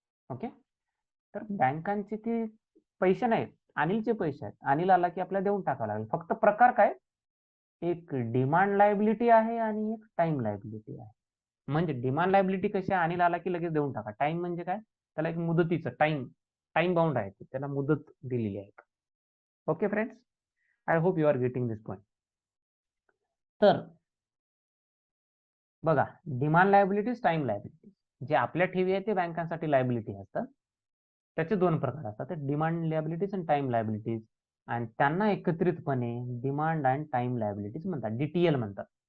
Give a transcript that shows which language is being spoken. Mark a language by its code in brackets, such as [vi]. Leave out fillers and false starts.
[mr] Okay, तर बँकांचे ते पैसे नाहीत, अनिलचे पैसे आहेत. अनिल आला की आपल्याला देऊन टाकावं लागेल. फक्त प्रकार काय, एक डिमांड लायबिलिटी आहे आणि एक टाइम लायबिलिटी आहे. म्हणजे डिमांड लायबिलिटी कशी आहे, अनिल आला की लगेच देऊन टाका. टाइम म्हणजे काय, त्याला एक मुदतीचं टाइम बाउंड आहे, त्याला मुदत दिलेली आहे. [en] Okay friends, I hope you are getting this point. [mr] तर बघा, डिमांड लायबिलिटीज, टाइम लायबिलिटीज, जे आपल्या ठेवी आहे ते बँकांसाठी लायबिलिटी असतात. त्याचे दोन प्रकार असतात, डिमांड लायबिलिटीज आणि टाइम लायबिलिटीज, आणि त्यांना एकत्रितपणे डिमांड अँड टाइम लायबिलिटीज म्हणतात, डीटीएल म्हणतात.